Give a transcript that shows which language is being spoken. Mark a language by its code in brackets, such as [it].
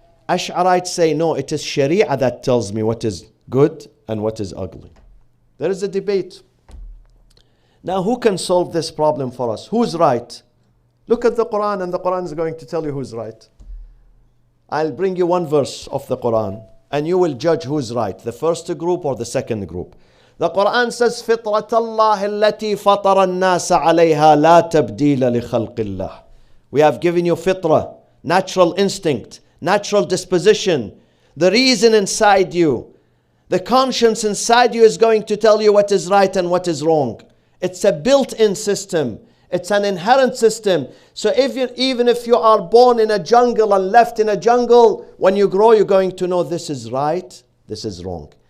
[en] Ash'arites say, no, it is Sharia that tells me what is good and what is ugly. There is a debate. Now, who can solve this problem for us? Who's right? Look at the Quran, and the Quran is going to tell you who's right. I'll bring you one verse of the Quran, and you will judge who's right, the first group or the second group. The Quran says, [ar] فِطْرَةَ اللَّهِ الَّتِي فَطَرَ النَّاسَ عَلَيْهَا لَا تَبْدِيلَ لِخَلْقِ اللَّهِ. [en] We have given you fitra, natural instinct, natural disposition, the reason inside you. The conscience inside you is going to tell you what is right and what is wrong. It's a built-in system. It's an inherent system. So even if you are born in a jungle and left in a jungle, when you grow, you're going to know this is right, this is wrong.